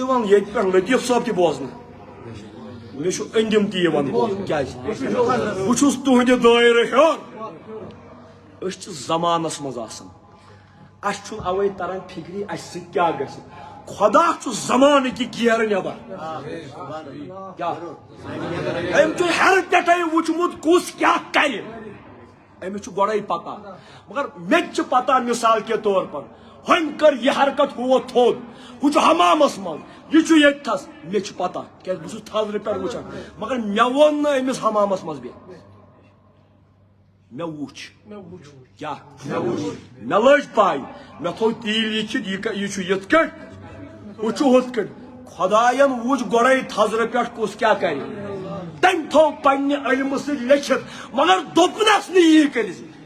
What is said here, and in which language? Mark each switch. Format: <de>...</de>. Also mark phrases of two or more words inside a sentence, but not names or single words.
<ks>یِوان ییٚتہِ پٮ۪ٹھ لطیف صٲب تہِ بوزنہٕ مےٚ چھُ أنٛدِم تہِ یِوان بوزنہٕ کیٛازِ بہٕ چھُس تُہنٛدِ دٲیرٕ ہیوٚر أسۍ چھِ زمانس منٛز آسان اسہِ چھُنہٕ اوے تران فِکری اسہِ سۭتۍ کیٛاہ گژھِ خۄدا چھُ زمانہٕ کہِ گیرٕ نٮ۪بر کیٛاہ أمۍ چھُ ہیرٕ پٮ۪ٹھے وٕچھمُت کُس کیٛاہ کرِ أمِس چھُ گۄڈے پتہ مگر مےٚ تہِ چھِ پتہ</ks> <ur>مِثال کے طور پر</ur> <ks>ہُمۍ کٔر یہِ حرکت ہُہ ووت تھوٚد ہُہ چھُ حمامس منٛز یہِ چھُ ییٚتھس مےٚ چھِ پتہ کیٛازِ بہٕ چھُس تھزرٕ پٮ۪ٹھ وٕچھان مگر مےٚ ووٚن نہٕ أمِس حمامس منٛز بیٚہہ مےٚ وُچھ کیٛاہ مےٚ لٔج پاے مےٚ تھوٚو تی لیٖکھِتھ یہِ چھُ یِتھ کٔٹھۍ ہُہ چھُ ہُتھ کٔٹھۍ خۄداین وُچھ گۄڈے تھزرٕ پٮ۪ٹھ کُس کیٛاہ کرِ تٔمۍ تھوٚو پننہِ علمہٕ سۭتۍ لیکھِتھ مگر دوٚپنس نہٕ یی کٔرِتھ</ks>